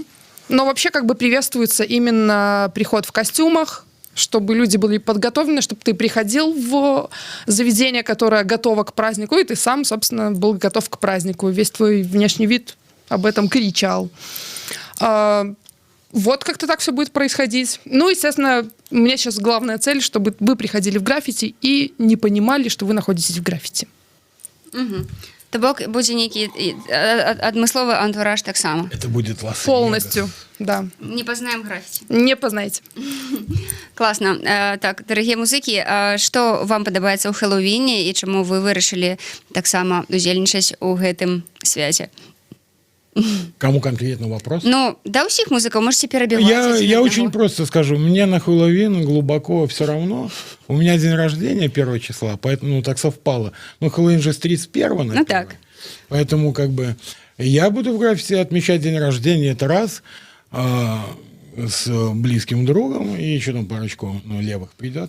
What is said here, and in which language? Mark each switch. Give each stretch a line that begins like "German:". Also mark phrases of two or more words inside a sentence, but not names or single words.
Russian: Но вообще как бы приветствуется именно приход в костюмах, чтобы люди были подготовлены, чтобы ты приходил в заведение, которое готово к празднику, и ты сам, собственно, был готов к празднику. Весь твой внешний вид об этом кричал. Вот как-то так все будет происходить. Ну, естественно, у меня сейчас главная цель, чтобы вы приходили в граффити и не понимали, что вы находитесь в граффити.
Belarusian: То бок будзе нейкі адмысловы антураж таксама.
Russian: Это будет Лас-Вегас. Полностью, да.
Belarusian: Не пазнаем графіці.
Russian: Не познаете.
Belarusian: Класна. Так, дарагія музыкі, што вам падабаецца ў Хэллоуіне і чаму вы вырашылі таксама удзельнічаць у гэтым свяце?
Russian: Кому конкретно вопрос?
Belarusian: Ну, да ўсіх музыкаў можете перабіваць.
Russian: Я очень просто скажу. Мне на Хэллоуин глубоко все равно. У меня день рождения 1 числа, поэтому так совпало. Ну, Хэллоуин же с 31 на 1. Ну, так. Поэтому как бы я буду в граффити отмечать день рождения, это раз, с близким другом, и еще там парочку левых придет.